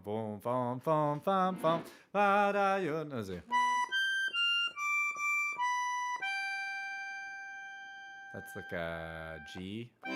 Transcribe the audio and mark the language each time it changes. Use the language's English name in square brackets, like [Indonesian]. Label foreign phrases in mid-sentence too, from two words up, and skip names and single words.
[English] Boom, boom, boom, boom, boom, ba da yo no ze. That's like a G.